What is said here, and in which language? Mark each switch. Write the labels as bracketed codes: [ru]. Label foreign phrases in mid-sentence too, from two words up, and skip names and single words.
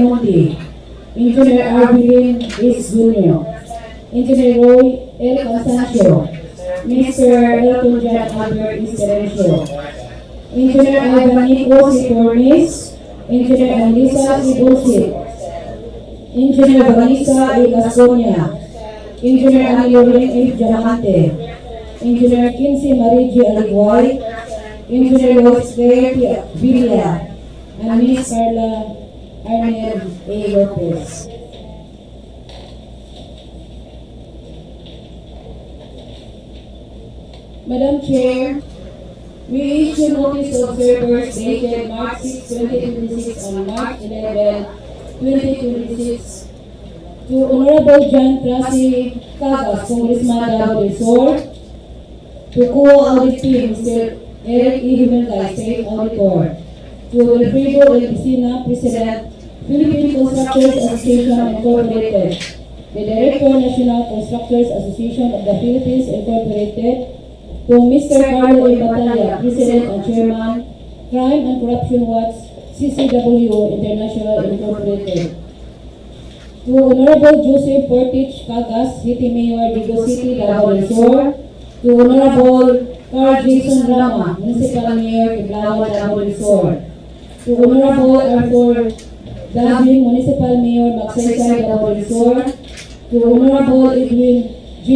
[en] Mundi, Engineer Arvin S. Jr., Engineer Roy L. Constancio, Mr. Elton John Albert Esterencio, Engineer Ivan Nico C. Tormes, Engineer Anissa C. Busit, Engineer Vanessa A. Gasconia, Engineer Anilorian F. Diamante, Engineer Kinsey Marie G. Aliguay, Engineer Lois Claire T. Villa, and Ms. Carla Arnel A. Lopez. Madam Chair, we issue notice of servers dated March 6, 2026 and March 11, 2026 to Honorable John Tracy Cagas, Congressman Davao del Sur, to COA Audit Team, Mr. Eric E. Himelgay, State Auditor, to Wilfredo L. Piscina, President, Philippine Constructors Association Incorporated, the Director, National Constructors Association of the Philippines Incorporated, to Mr. Carlo A. Batalla, President and Chairman, Crime and Corruption Watch, CCW International Incorporated, to Honorable Joseph Portich Cagas, City Mayor, Digos City, Davao del Sur, to Honorable Carl Jason Rama, Municipal Mayor, Kiblawan, Davao del Sur, to Honorable Arthur Davin, Municipal Mayor, Magsaysay, Davao del Sur, to Honorable Edwin G.